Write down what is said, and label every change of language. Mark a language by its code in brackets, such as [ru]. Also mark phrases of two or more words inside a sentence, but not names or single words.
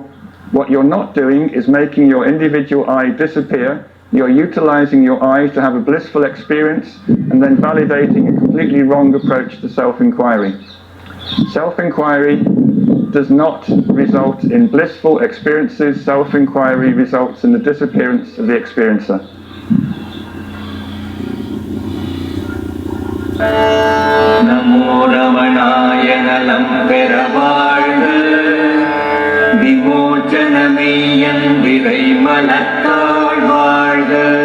[en] What you're not doing is making your individual I disappear. You're utilizing your I to have a blissful experience and then validating a completely wrong approach to self-inquiry. Self-inquiry does not result in blissful experiences. Self-inquiry results in the disappearance of the experiencer. [ta] நமோ ரமணாய நலம் பெற வாழ்க விமோசனமேயன் விரை மலத்தால் வாழ்க